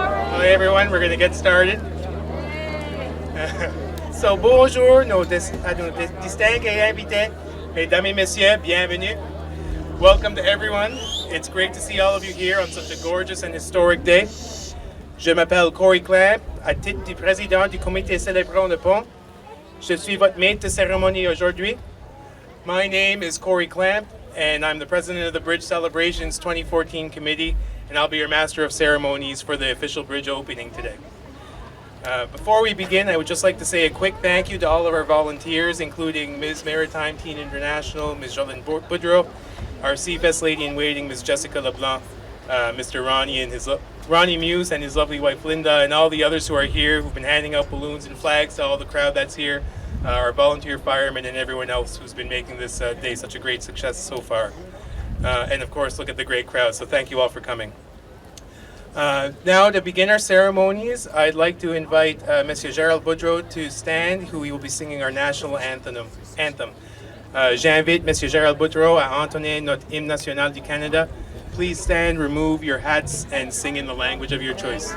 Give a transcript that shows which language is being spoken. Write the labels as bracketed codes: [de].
[en] Hi everyone, we're going to get started. [fr] So bonjour à nos distingués invités, mesdames et messieurs, bienvenue. [en] Welcome to everyone. It's great to see all of you here on such a gorgeous and historic day. [fr] Je m'appelle Corey Clamp, à titre du président du comité célébrant le pont. Je suis votre maître de cérémonie aujourd'hui. [en] My name is Corey Clamp, and I'm the president of the Bridge Celebrations 2014 committee, and I'll be your master of ceremonies for the official bridge opening today. Before we begin, I would just like to say a quick thank you to all of our volunteers, including Ms. Maritime Teen International, Ms. Jolene Boudreau, our CFES lady in waiting, Ms. Jessica LeBlanc, Mr. Ronnie Muse and his lovely wife Linda, and all the others who are here who've been handing out balloons and flags to all the crowd that's here, our volunteer firemen and everyone else who's been making this day such a great success so far. And of course, look at the great crowd, so thank you all for coming. Now, to begin our ceremonies, I'd like to invite Monsieur Gérald Boudreau to stand, who will be singing our national anthem. [fr] J'invite Monsieur Gérald Boudreau à entonner notre hymne national du Canada. [en] Please stand, remove your hats, and sing in the language of your choice.